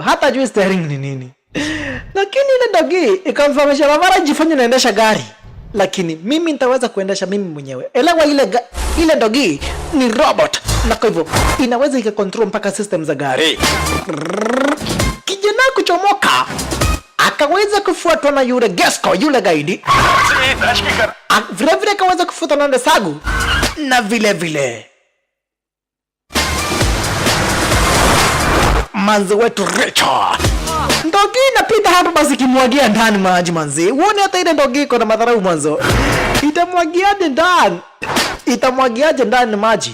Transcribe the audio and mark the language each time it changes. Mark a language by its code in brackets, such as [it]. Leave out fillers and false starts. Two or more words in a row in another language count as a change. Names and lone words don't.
[sw] Hata hajui steering ni nini. Lakini ile dogi ikamfahamisha Vavarai jifanye naendesha gari. Lakini mimi nitaweza kuendesha mimi mwenyewe. Elewa ile dogi ni robot. Na kwa hivyo inaweza ikakontrol mpaka system za gari. Kijana kuchomoka akaweza kufuatwa na yule Gesko, yule gaidi. [uk] Цієї тачки кар... [sw] Vile akaweza kufuatwa na Desagu. Na vile manzi wetu Richard. Ndogi inapita hapa basi kimwagia ndani maji manzi. Uone hata ile ndogi iko na madharau mwanzo. Itamwagiaje ndani maji?